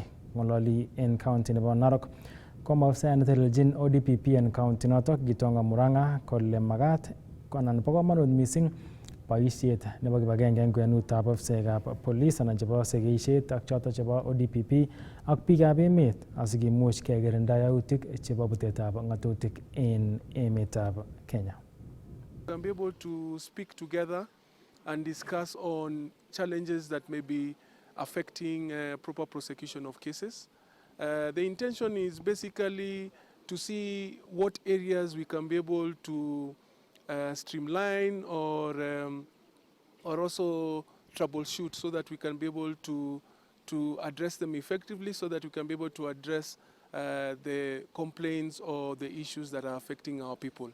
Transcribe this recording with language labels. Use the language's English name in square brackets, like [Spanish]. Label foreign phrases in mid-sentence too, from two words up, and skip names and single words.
[Kalenjin] Ng'ololi en county nebo Narok komwa ofisayat netelelchin ODPP en county noto Gitonga Murang'a kole magat anan bo komonut mising boisiet nebo kibagenge en kwenutab ofisekab police anan chebo segeisiet ak choto chebo ODPP ak biikab emet asikimuch kekirinda yautik chebo butetab ng'atutik en emetab Kenya. [English] We can be able to speak together and discuss on challenges that may be affecting proper prosecution of cases. The intention is basically to see what areas we can be able to streamline or also troubleshoot so that we can be able to address them effectively, so that we can be able to address the complaints or the issues that are affecting our people.